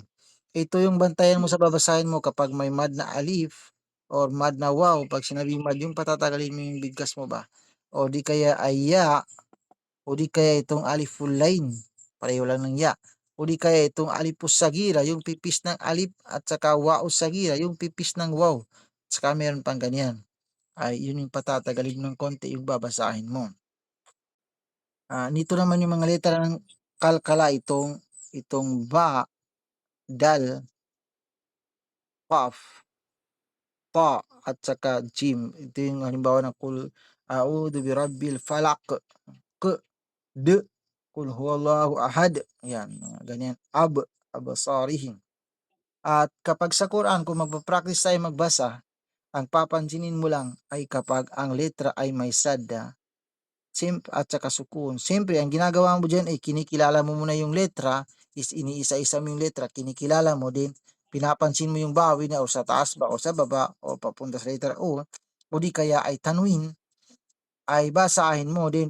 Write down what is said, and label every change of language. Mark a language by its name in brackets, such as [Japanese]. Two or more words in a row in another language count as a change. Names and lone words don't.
[Filipino] Ito yung bantayan mo sa babasahin mo kapag may mad na alif or mad na waw, 'pag sinabing mad yung patatagalin mo yung bigkas mo ba, o di kaya ay ya, o di kaya itong aliful lain, pareho lang ng ya, o di kaya itong alipus sagira, yung pipis ng alif at saka waus sagira, yung pipis ng waw, saka meron pang ganyan. Ay yun yung patatagalin ng konti yung babasahin mo. Nito naman yung mga letra ng kalkala itong ba, dal, qaf, ta, at saka jim. Ito yung halimbawa ng [Arabic] قل أعوذ برب الفلق, [Filipino] q, d, [Arabic] قل هو الله أحد. [Filipino] Yan, mga ganyan. Abasarihim. At kapag sa Quran, kung magpa-practice tayo magbasa, ang papansinin mo lang ay kapag ang letra ay may sadda at saka sukun. Siyempre ang ginagawa mo diyan ay kinikilala mo muna yung letra, is iniisa-isa mo yung letra, kinikilala mo din, pinapansin mo yung bawin niya o sa taas ba o sa baba o papunta sa letra o di kaya ay tanwin, ay basahin mo din.